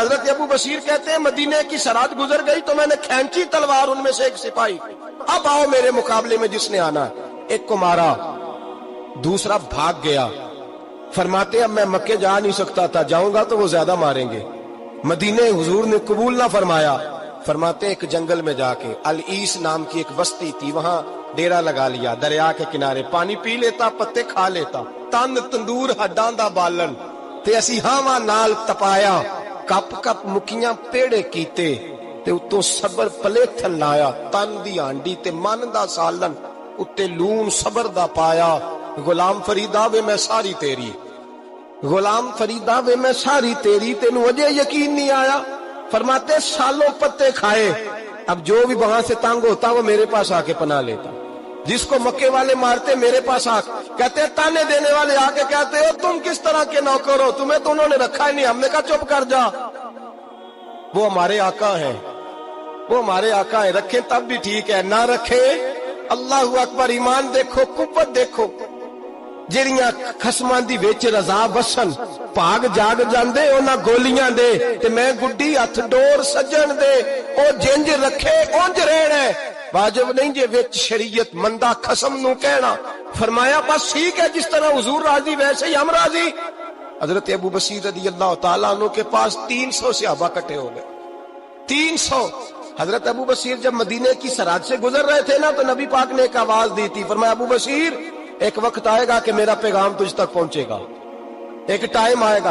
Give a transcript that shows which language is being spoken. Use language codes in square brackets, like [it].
[ur] حضرت ابو بصیر کہتے ہیں مدینے کی سرحد گزر گئی تو میں نے کھینچی تلوار, ان میں سے ایک سپاہی, اب آؤ میرے مقابلے میں جس نے آنا ہے. ایک کو مارا, دوسرا بھاگ گیا. فرماتے اب میں مکے جا نہیں سکتا تھا, جاؤں گا تو وہ زیادہ ماریں گے. مدینے حضور نے قبول نہ فرمایا. فرماتے ایک جنگل میں جا کے, العیس نام کی ایک بستی تھی, وہاں ڈیرا لگا لیا. دریا کے کنارے پانی پی لیتا, پتے کھا لیتا. [pa] تن تندور ہڈاں دا بالن تے اسی ہاواں نال تپایا, کپ کپ مکیاں پیڑے کیتے تے اتوں صبر پلیتھن لایا. تن دی ہانڈی تے من دا سالن اتے لون صبر دا پایا. غلام فریدا وے میں ساری تیری, غلام فریدا وے میں ساری تیری, تینوں اجے یقین نہیں آیا. [ur] فرماتے سالوں پتے کھائے, اب جو بھی وہاں سے تنگ ہوتا وہ میرے پاس آ کے پناہ لیتا. جس کو مکے والے مارتے میرے پاس آ کہتے ہیں تانے دینے والے آ کے کہتے ہو تم کس طرح کے نوکر ہو, تمہیں تو انہوں نے رکھا ہی نہیں. ہم نے کہا چپ کر جا, وہ ہمارے آقا ہیں, وہ ہمارے آقا ہیں, رکھیں تب بھی ٹھیک ہے, نہ رکھیں اللہ اکبر. ایمان دیکھو, قوت دیکھو, [pa] جڑیاں خسماں دی وچ رضا وسن پاگ جاگ جاندے انہاں گولیاں دے تے میں گڈی ہتھ ڈور سجن دے او جنج رکھے اونج رہنا ہے. واجب نہیں جے وچ شریعت مندہ خسم نو کہنا. [ur] فرمایا بس ٹھیک ہے, جس طرح حضور راضی ویسے ہی ہم راضی. حضرت ابو بصیر رضی اللہ تعالیٰ عنہ کے پاس 300 صحابہ کٹھے ہو گئے, 300. حضرت ابو بصیر جب مدینے کی سرحد سے گزر رہے تھے نا تو نبی پاک نے ایک آواز دی تھی, فرمایا ابو بصیر ایک وقت آئے گا کہ میرا پیغام تجھ تک پہنچے گا, ایک ٹائم آئے گا.